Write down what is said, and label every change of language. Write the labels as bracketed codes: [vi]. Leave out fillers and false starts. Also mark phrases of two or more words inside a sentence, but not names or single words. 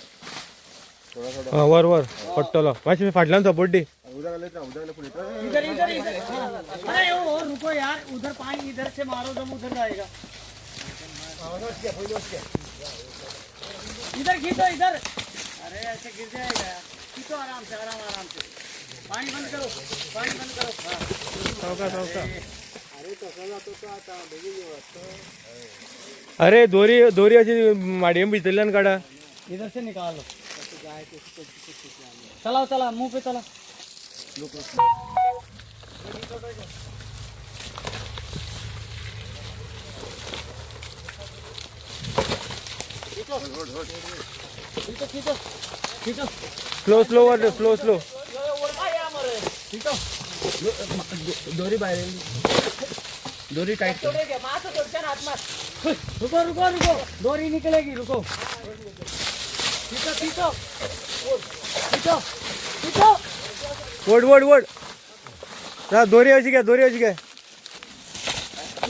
[kok] हा वर वर पट्टलो मातशें फाटल्यान सपोर्ट दी. [hi] इधर इधर इधर. अरे ओ रुको यार, उधर पानी इधर से मारो जब उधर जाएगा. इधर खींचो इधर. अरे ऐसे गिर जाएगा यार. खींचो आराम से आराम आराम से. पानी बंद करो, पानी बंद करो. हाँ. [kok] अरे दोरी दोरी अशी माडयेन भितरल्यान काडा. [hi] इधर से निकालो. चलाओ चला मुंह पे चला. खींचो खींचो खींचो. [en] slow slow वर slow slow. [hi] खींचो. [kok] दोरी बाहेर. दोरी टाईट. [hi] रुको रुको रुको. डोरी निकलेगी. रुको. खींचो खींचो खींचो खींचो. [kok] वड वड वड. [mr] दोरी अशी घ्या दोरी अशी घ्या.